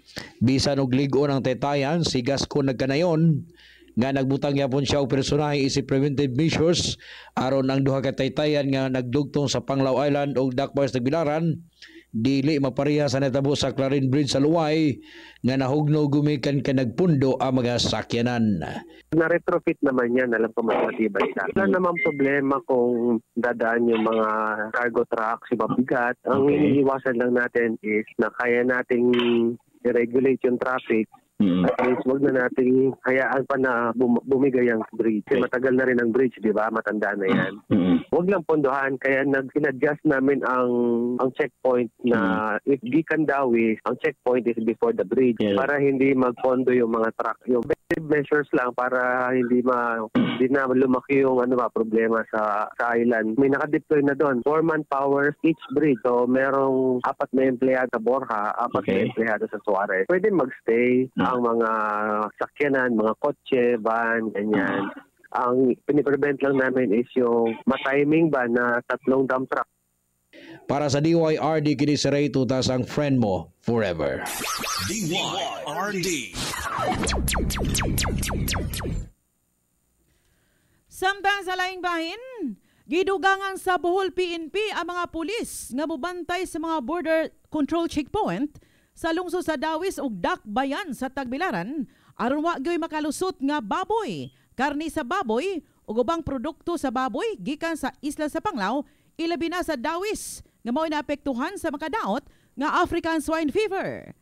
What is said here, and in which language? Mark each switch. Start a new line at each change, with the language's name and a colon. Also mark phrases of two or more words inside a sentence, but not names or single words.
Cebuano: Bisan og lig-on ang Taytayan, si Gascon nagkanayon nga nagbutang yapon siya og personahe isip
English: preventive measures
Cebuano: aron ang duha ka Taytayan nga nagdugtong sa Panglao Island ug Dakbays Tagbilaran dili mapareha sa natabo sa Clarin Bridge sa Luway nga nahugno gumikan ka nagpundo ang mga sakyanan.
Filipino: Na-retrofit naman yan, alam ko mas matibay na. Wala naman problema kung dadaan yung mga
English: cargo trucks,
Filipino: yung mabigat. Ang iniiwasan lang natin is na kaya nating i-regulate yung traffic. At least wag na natin hayaan pa na bumigay ang bridge. Kasi matagal na rin ang bridge, di ba? Matanda na yan. Wag lang pondohan. Kaya nag-adjust namin ang checkpoint na if gikan Dawis, ang checkpoint
English: is before the bridge
Filipino: para hindi magpondo yung mga truck. Yung measures lang para hindi na lumaki yung problema sa island. May nakadeploy na doon. 4 manpower each bridge. So merong 4 na empleyado sa Borja, 4 na empleyado sa Suarez. Pwede magstay ang mga sakyanan, mga kotse, van, ganyan. Ang piniprevent lang namin is yung matiming ba na 3 dump truck.
Cebuano: Para sa DYRD, kini si Ray Tutas ang friend mo forever. DYRD. Samtang sa laing bahin, gidugangan sa Bohol PNP ang mga pulis nga mubantay sa mga
English: border control checkpoint
Cebuano: sa lungsod sa Dawis ug Dakbayan sa Tagbilaran aron wa gyoy makalusot nga baboy, karni sa baboy ug ubang produkto sa baboy gikan sa isla sa Panglao ilabi na sa Dawis nga mao'y naapektuhan sa makadaot nga
English: African swine fever.